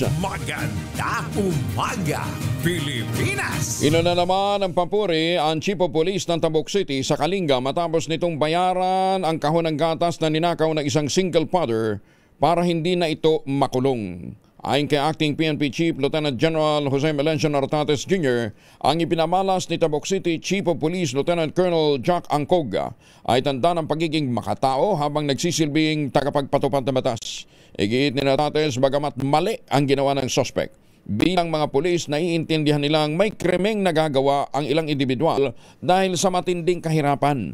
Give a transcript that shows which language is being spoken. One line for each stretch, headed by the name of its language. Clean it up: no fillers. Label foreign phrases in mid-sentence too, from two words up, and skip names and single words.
Filipino: Maganda umaga, Pilipinas! Ino na naman ang papuri ang Chief of Police ng Tamboc City sa Kalinga matapos nitong bayaran ang kahon ng gatas na ninakaw ng isang single father para hindi na ito makulong. Ayon kay Acting PNP Chief Lieutenant General Jose Melencio Nartates Jr., ang ipinamalas ni Tamboc City Chief of Police Lieutenant Colonel Jack Angcog ay tanda ng pagiging makatao habang nagsisilbing tagapagpatupad ng batas. Igiit ni Nartates bagamat mali ang ginawa ng suspect. Bilang mga pulis, naiintindihan nilang may krimeng nagagawa ang ilang individual dahil sa matinding kahirapan.